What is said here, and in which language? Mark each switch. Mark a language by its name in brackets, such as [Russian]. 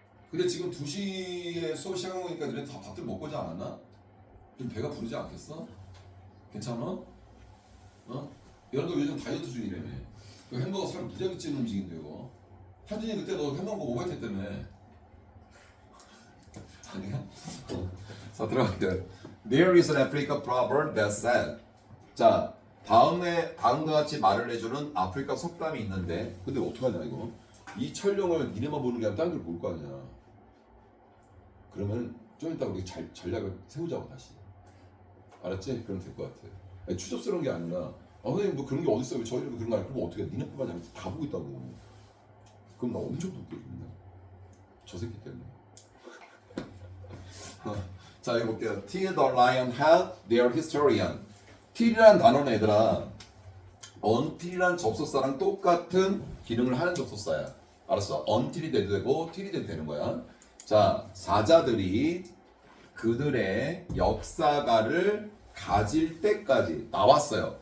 [Korean] 근데 지금 2시에 수업 시작하고 보니까 너네 다 밥들 먹고 오지 않았나? 좀 배가 부르지 않겠어? 괜찮아? 여러분들 요즘 다이어트 중이라며. 그 햄버거 살 무지하게 찌는 음식인데 이거. 한진이 그때 너 햄버거 오버했 했다며. 아니야? 자 들어갈게요. [English] There is an Africa proverb that said. [Korean] 자 다음과 같이 말을 해주는 아프리카 속담이 있는데 근데 어떡하냐 이거. 이 촬영을 니네만 보는 게 아니라 딴 데를 볼 거 아니야. 그러면 좀 이따 우리 전략을 세우자고 다시. 알았지? 그럼 될 것 같아. 아니, 추접스러운 게 아니라 선생님 뭐 그런 게 어딨어 왜 저희는 그런 거 아니야. 그럼 어떻게 해. 니네뿐만 아니라 다 보고 있다고. 그럼 나 엄청 높게 준다. 저 새끼 때문에. 자 여기 볼게요. [English] Till the lion had their historian. [Korean] till이라는 단어는 얘들아 until이라는 접속사랑 똑같은 기능을 하는 접속사야. 알았어? until이 돼도 되고 till이 돼도 되는 거야. 자, 사자들이 그들의 역사가를 가질 때까지 나왔어요.